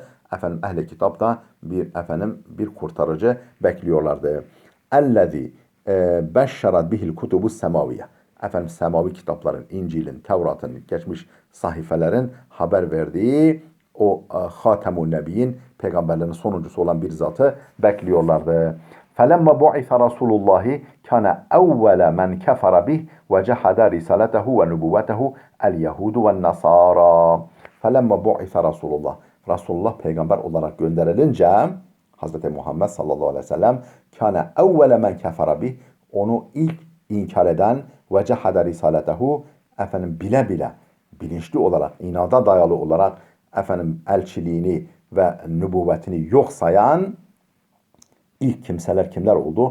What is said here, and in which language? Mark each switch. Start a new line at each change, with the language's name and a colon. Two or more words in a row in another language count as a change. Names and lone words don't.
Turkish: Ehli kitap da bir kurtarıcı bekliyorlardı.
Arabic: الذي بشرت به الكتب السماوية.
Turkish: Semavi kitapların, İncil'in, Tevrat'ın, geçmiş sahifelerin haber verdiği o
Arabic: خاتم النبيين,
Turkish: peygamberlerin sonuncusu olan bir zatı bekliyorlardı.
Arabic: فَلَمَّا بُعِثَ رَسُولُ اللّٰهِ كَانَ اَوَّلَ مَنْ كَفَرَ بِهِ وَجَحَدَ رِسَالَتَهُ وَنُبُوَّتَهُ الْيَهُودُ وَالنَّصَارَى. فَلَمَّا بُعِثَ رَسُولُ اللّٰهِ,
Turkish: Resulullah peygamber olarak gönderilince Hz. Muhammed
Arabic: صلى الله عليه وسلم كان أول من كفر به,
Turkish: onu ilk inkar eden
Arabic: وجحد رسالته,
Turkish: bile bile, bilinçli olarak, inada dayalı olarak elçiliğini ve nübüvvetini yok sayan ilk kimseler kimler oldu?